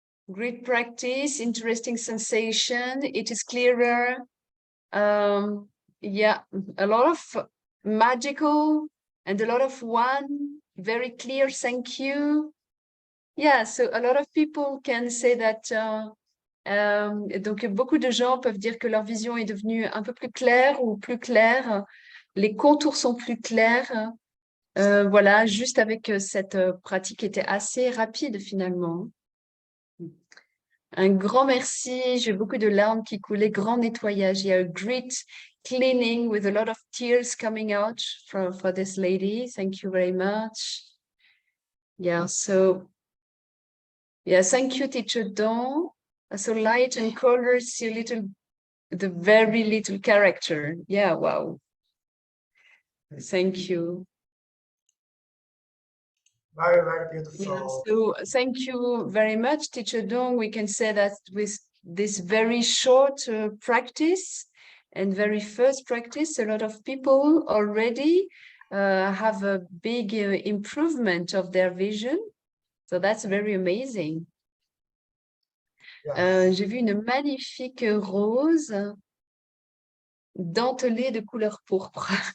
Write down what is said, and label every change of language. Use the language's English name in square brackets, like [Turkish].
[English] Great practice, interesting sensation. It is clearer. Yeah, a lot of magical and a lot of one. Very clear, thank you. Yeah, so a lot of people can say that. [French] Donc, beaucoup de gens peuvent dire que leur vision est devenue un peu plus claire ou plus claire. Les contours sont plus clairs. Voilà, juste avec cette pratique qui était assez rapide finalement. Un grand merci. J'ai beaucoup de larmes qui coulaient. Grand nettoyage. Il y a [English] a great cleaning with a lot of tears coming out for this lady. Thank you very much. Yeah, so yeah, thank you, Teacher Dawn. So light and colors, see a little, the very little character. Yeah, wow. Thank you. Very, very beautiful. Yeah, so thank you very much, Teacher Dong. We can say that with this very short practice and very first practice, a lot of people already have a big improvement of their vision. So that's very amazing. Yes. [French] J'ai vu une magnifique rose dentelée de couleur pourpre.